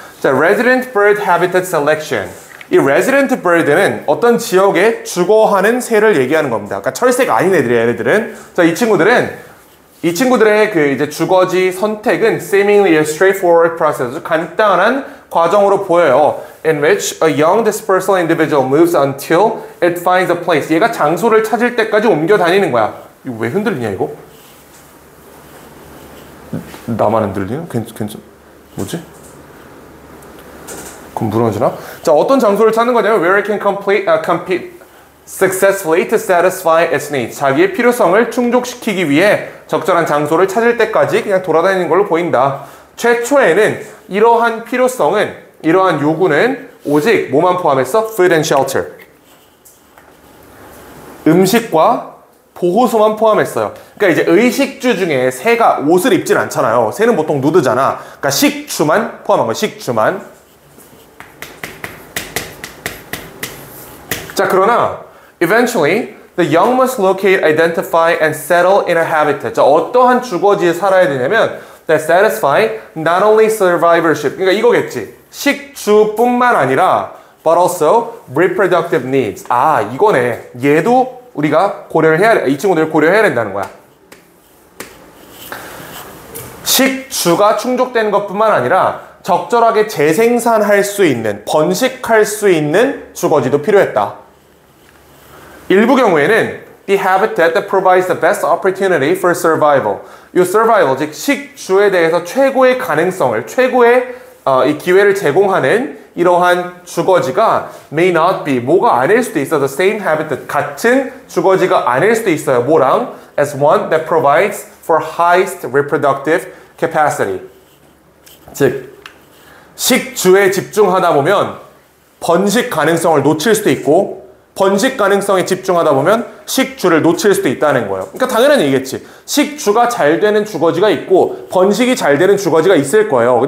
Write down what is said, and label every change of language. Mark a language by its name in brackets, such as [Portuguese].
[English] 자, resident bird habitat selection. [Korean] 이 resident bird는 어떤 지역에 주거하는 새를 얘기하는 겁니다. 그러니까 철새가 아닌 애들이야 얘네들은. 자, 이 친구들의 그 이제 주거지 선택은 [English] seemingly a straightforward process, [Korean] 간단한 과정으로 보여요. [English] In which a young dispersal individual moves until it finds a place. [Korean] 얘가 장소를 찾을 때까지 옮겨 다니는 거야. 이거 왜 흔들리냐 이거? 나만 흔들리는? 괜찮? 뭐지? 그럼 무너지나? 자, 어떤 장소를 찾는 거냐면 [English] where it can compete successfully to satisfy its needs. [Korean] 자기의 필요성을 충족시키기 위해 적절한 장소를 찾을 때까지 그냥 돌아다니는 걸로 보인다. 최초에는 이러한 필요성은, 이러한 요구는 오직 뭐만 포함했어? [English] Food and shelter. [Korean] 음식과 보호소만 포함했어요. 그러니까 이제 의식주 중에 새가 옷을 입진 않잖아요. 새는 보통 누드잖아. 그러니까 식주만 포함한 거야. 식주만. [English] 자, 그러나 eventually, the young must locate, identify, and settle in a habitat. [Korean] 자, 어떠한 주거지에 살아야 되냐면 [English] that satisfy not only survivorship. [Korean] 그러니까 이거겠지. 식주뿐만 아니라 [English] but also reproductive needs. [Korean] 아, 이거네. 얘도 우리가 고려를 해야 돼. 이 친구들 고려해야 된다는 거야. 식주가 충족되는 것뿐만 아니라 적절하게 재생산할 수 있는, 번식할 수 있는 주거지도 필요했다. 일부 경우에는 [English] the habitat that provides the best opportunity for survival. [Korean] 이 survival, 즉 식주에 대해서 최고의 가능성을, 최고의 이 기회를 제공하는 이러한 주거지가 [English] may not be, [Korean] 뭐가 아닐 수도 있어. [English] the same habitat, [Korean] 같은 주거지가 아닐 수도 있어요. 뭐랑? [English] as one that provides for highest reproductive capacity. [Korean] 즉 식주에 집중하다 보면 번식 가능성을 놓칠 수도 있고 번식 가능성에 집중하다 보면 식주를 놓칠 수도 있다는 거예요. 그러니까 당연한 얘기겠지. 식주가 잘 되는 주거지가 있고 번식이 잘 되는 주거지가 있을 거예요.